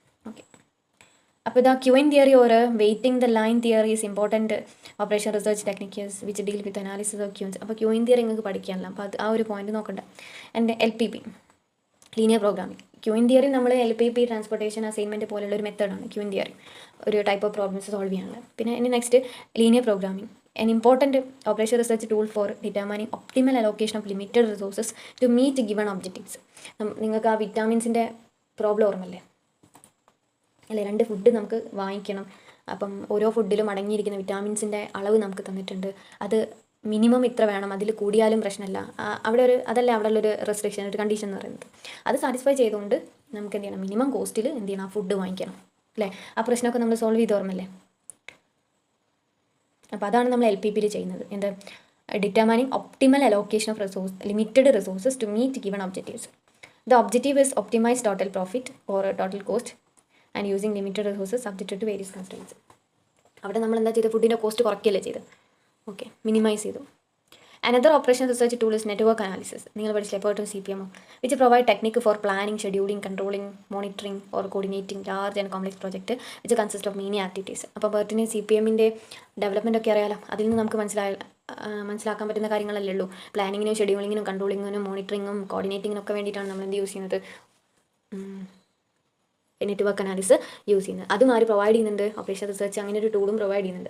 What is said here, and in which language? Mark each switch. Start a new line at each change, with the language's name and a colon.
English: Okay, അപ്പോൾ the queuing theory or waiting the line theory is important operation research techniques which deal with analysis of queues.
Malayalam: അപ്പോൾ queen theory നിങ്ങൾക്ക് പഠിക്കാനല്ല. അപ്പോൾ ആ ഒരു point നോക്കണ്ട. എൻ്റെ LPP linear programming. Queen theory നമ്മൾ LPP ട്രാൻസ്പോർട്ടേഷൻ അസൈൻമെൻറ്റ് പോലുള്ള ഒരു മെത്തേഡാണ് ക്യൂയിൻ തിയറി, ഒരു ടൈപ്പ് ഓഫ് പ്രോബ്ലംസ് സോൾവ് ചെയ്യാനുള്ളത്. പിന്നെ ഇനി
English: Next linear programming, an important operation research tool for determining optimal allocation of limited resources to meet given objectives.
Malayalam: നിങ്ങൾക്ക് ആ വിറ്റാമിൻസിൻ്റെ പ്രോബ്ലം ഓർമ്മല്ലേ? അല്ലേ, 2 ഫുഡ് നമുക്ക് വാങ്ങിക്കണം. അപ്പം ഓരോ ഫുഡിലും അടങ്ങിയിരിക്കുന്ന വിറ്റാമിൻസിൻ്റെ അളവ് നമുക്ക് തന്നിട്ടുണ്ട്. അത് മിനിമം ഇത്ര വേണം, അതിൽ കൂടിയാലും പ്രശ്നമില്ല. അവിടെ ഉള്ളൊരു റെസ്ട്രിക്ഷൻ, ഒരു കണ്ടീഷൻ എന്ന് പറയുന്നത്. അത് സാറ്റിസ്ഫൈ ചെയ്തുകൊണ്ട് നമുക്ക് എന്ത് ചെയ്യണം? മിനിമം കോസ്റ്റിൽ എന്ത് ചെയ്യണം? ആ ഫുഡ് വാങ്ങിക്കണം. അല്ലേ, ആ പ്രശ്നമൊക്കെ നമ്മൾ സോൾവ് ചെയ്ത് ഓർമ്മല്ലേ? അപ്പോൾ അതാണ് നമ്മൾ LPPയിൽ ചെയ്യുന്നത്. എന്ത്?
English: Determining optimal allocation of limited resources to meet given objectives. The objective is optimise total profit or total cost and using limited resources subjected to various constraints.
Malayalam: അവിടെ നമ്മൾ എന്താ ചെയ്തത്? ഫുഡിൻ്റെ കോസ്റ്റ് കുറയ്ക്കുകയല്ലേ ചെയ്ത്. ഓക്കെ, മിനിമൈസ് ചെയ്തു.
English: Another operation research tool is network analysis.
Malayalam: നിങ്ങൾ പഠിച്ചില്ലേ എപ്പോഴും
English: CPMO, which provide technique for planning, scheduling, controlling, monitoring or coordinating large and complex project which consist of many activities.
Malayalam: അപ്പോൾ ബർട്ടിന് CPMൻ്റെ ഡെവലപ്മെൻ്റ് ഒക്കെ അറിയാലോ. അതിൽ നിന്ന് നമുക്ക് മനസ്സിലാക്കാൻ പറ്റുന്ന കാര്യങ്ങളല്ലേ ഉള്ളൂ. പ്ലാനിങ്ങിനും ഷെഡ്യൂളിങ്ങിനും കൺട്രോളിങ്ങിനും മോണിറ്ററിങ്ങും കോർഡിനേറ്റിങ്ങിനും ഒക്കെ വേണ്ടിയിട്ടാണ് നമ്മൾ എന്ത് യൂസ് ചെയ്യുന്നത്? നെറ്റ്വർക്ക് അനാലിസിസ് യൂസ് ചെയ്യുന്നത്. അതും ആര് പ്രൊവൈഡ് ചെയ്യുന്നുണ്ട്? ഓപ്പറേഷൻ റിസർച്ച് അങ്ങനെ ഒരു ടൂളും പ്രൊവൈഡ് ചെയ്യുന്നുണ്ട്.